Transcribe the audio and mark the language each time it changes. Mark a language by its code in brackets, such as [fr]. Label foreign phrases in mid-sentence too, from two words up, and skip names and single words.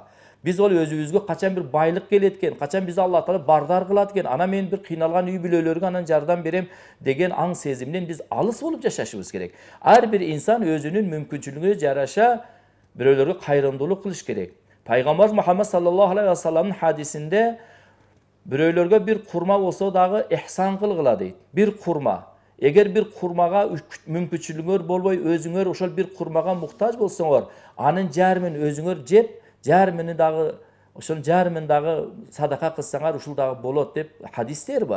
[ky] Биз ол өзүбүзгө качан бир байлык келет экен, качан бизди Алла Таала бардар кылат экен, ана мен бир кыйналган үй бүлөлөргө анан жардам берем деген аң сезимден биз алыс болуп жашашыбыз керек. Ар бир инсан өзүнүн мүмкүнчүлүгүнө жараша бирөөлөргө кайрымдуулук кылыш керек. Пайгамбар Мухаммад [ar] صلى الله عليه وسلم [ky] хадисинде бирөөлөргө бир курма болсо дагы ихсан кылгыла дейт. Бир курма. Эгер бир курмага мүмкүнчүлүгүңөр болбой, өзүңөр ошол бир курмага муктаж болсоңор, анын жарымын өзүңөр жеп, жарымын дагы ошонун жарымын дагы садака кылсаңар ушул дагы болот деп хадистер бар.